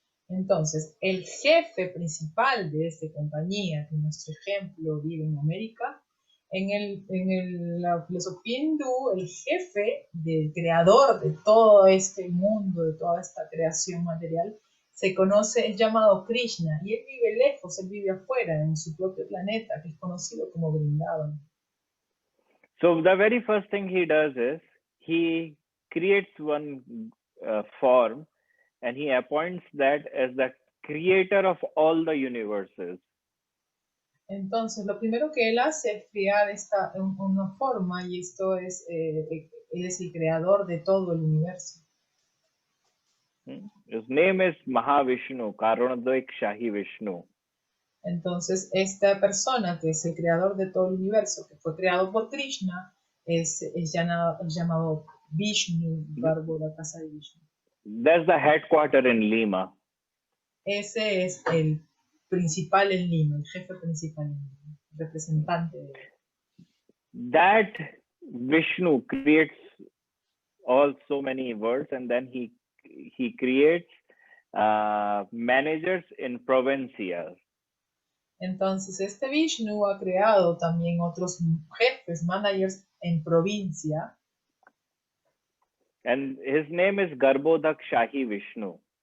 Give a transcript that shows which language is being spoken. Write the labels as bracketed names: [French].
[Spanish] Entonces, el jefe principal de esta compañía, que en nuestro ejemplo vive en América, la filosofía hindú, el jefe del creador de todo este mundo, de toda esta creación material, es llamado Krishna, y él vive lejos, él vive afuera, en su propio planeta, que es conocido como Vrindavan. [English] So the very first thing he does is he creates one form, and he appoints that as the creator of all the universes. [Spanish] Entonces, lo primero que él hace es crear una forma, y esto es, él es el creador de todo el universo. [English] His name is Mahavishnu, Karunadvik Shahi Vishnu. [Spanish] Entonces, esta persona que es el creador de todo el universo, que fue creado por Krishna, es llamado Vishnu, Garboda Casa de Vishnu. [English] That's the headquarter in Lima. [Spanish] Ese es el principal en Lima, el jefe principal en Lima, representante de él. [English] That Vishnu creates so many worlds, and then he creates managers in provincias. [Spanish] Entonces, este Vishnu ha creado también otros jefes, managers en provincia. [English] And his name is Garbhodak Shahi Vishnu.